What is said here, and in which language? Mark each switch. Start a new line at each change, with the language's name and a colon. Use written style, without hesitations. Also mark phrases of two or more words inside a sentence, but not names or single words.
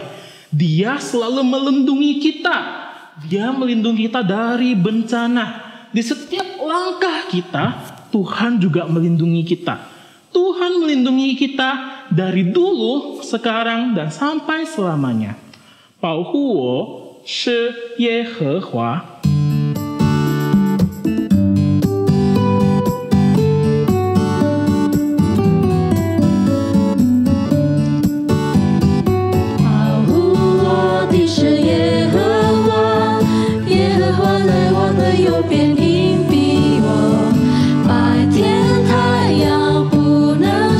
Indonesian: Dia selalu melindungi kita. Dia melindungi kita dari bencana. Di setiap langkah kita, Tuhan juga melindungi kita. Tuhan melindungi kita dari dulu, sekarang, dan sampai selamanya.
Chinese: 保护我是耶和华。保护我的是耶和华，耶和华在我的右边隐蔽我，白天太阳不能